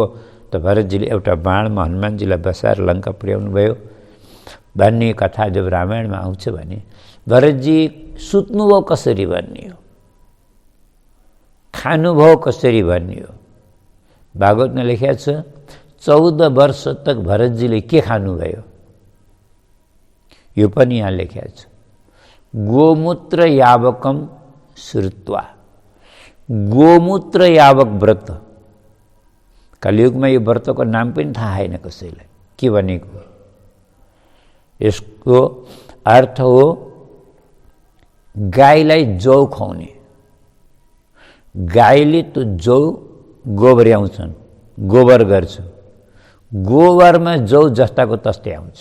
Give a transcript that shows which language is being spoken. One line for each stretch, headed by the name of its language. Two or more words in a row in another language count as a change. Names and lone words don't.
Nepali: त भरतजीले एउटा बाणमा हनुमानजीलाई बसाएर लङ्का पुर्याउनु भयो भन्ने कथा जब रामायणमा आउँछ भने भरतजी सुत्नुभयो कसरी भन्ने हो, खानुभयो कसरी भन्ने हो। भागवतमा लेखेको छ 14 वर्ष तक भरतजीले के खानुभयो, यो पनि यहाँ लेखेको छ।
Sanskrit: गोमूत्र यावकम श्रुत्वा, गोमूत्र यावक व्रत।
Nepali: कलियुगमा यो व्रतको नाम पनि थाहा छैन कसैलाई के भनेको। यसको अर्थ हो गाईलाई जौ खुवाउने। गाईले त्यो जौ गोबर्याउँछन्, गोबर गर्छ, गोबरमा जौ जस्ताको तस्तै आउँछ।